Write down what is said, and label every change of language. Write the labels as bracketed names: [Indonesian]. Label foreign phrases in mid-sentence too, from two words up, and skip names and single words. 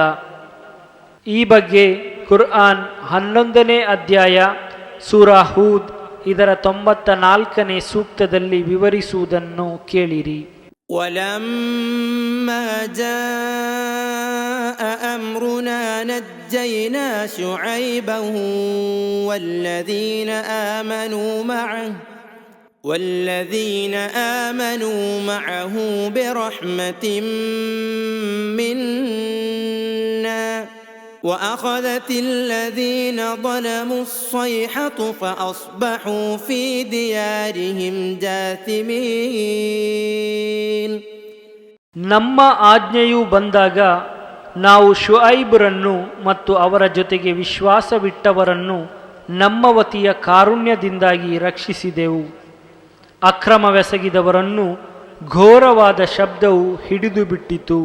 [Kannada] ಈ ಬಗ್ಗೆ ಕುರ್ಆನ್ 11ನೇ ಅಧ್ಯಾಯ ಸೂರಾ ಹೂದ್ ಇದರ 94ನೇ ಸೂಕ್ತದಲ್ಲಿ ವಿವರಿಸುವುದನ್ನು ಕೇಳಿರಿ. [Arabic] ولما جاء أمرنا نجينا شعيبا والذين آمنوا معه برحمة منا وأخذت الذين ظلموا الصيحة فأصبحوا في ديارهم جاثمين. [Kannada] ನಮ್ಮ ಆಜ್ಞೆಯು ಬಂದಾಗ ನಾವು ಶುಐಬ್ರನ್ನು ಮತ್ತು ಅವರ ಜೊತೆಗೆ ವಿಶ್ವಾಸವಿಟ್ಟವರನ್ನು ನಮ್ಮ ವತಿಯ ಕಾರುಣ್ಯದಿಂದಾಗಿ ರಕ್ಷಿಸಿದೆವು. ಅಕ್ರಮವೆಸಗಿದವರನ್ನು ಘೋರವಾದ ಶಬ್ದವು ಹಿಡಿದು ಬಿಟ್ಟಿತು.